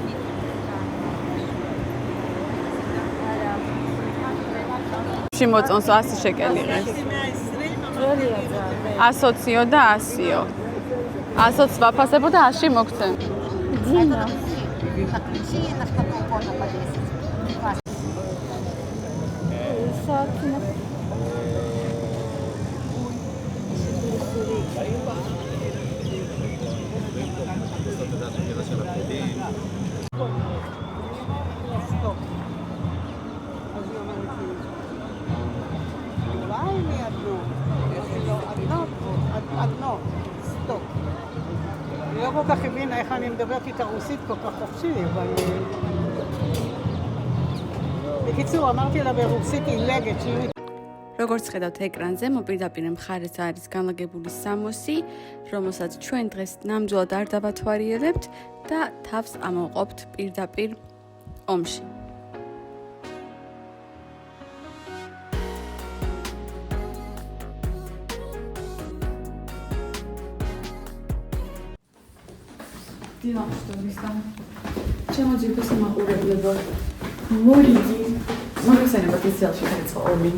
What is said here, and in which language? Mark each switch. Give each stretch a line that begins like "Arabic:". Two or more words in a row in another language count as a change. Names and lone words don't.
Georgian: შემოწონს 100 შეკელი ღირს. ძველია ძალიან. 120 და 100. 120 ვაფასებო და 100 მოგცემ. ძინა. საათი
Hebrew: אני לא כל כך הבינה איך אני מדברת איתה רוסית כל כך חופשי, אבל... בקיצור, אמרתי לה ברוסית עילגת שהיא...
Georgian: როგორც ხედავთ ეკრანზე, მოპირდაპირ მხარეს არის განლაგებული სამოსი, რომელსაც ჩვენ დღეს ნამდვილად არ დავათვალიერებთ და თავს ამოვყოფთ პირდაპირ ომში. ჩემო ძირფესო მაყურებლებო, მორიგი, მოგესალმებით ისრაელში დაიწყო ომი.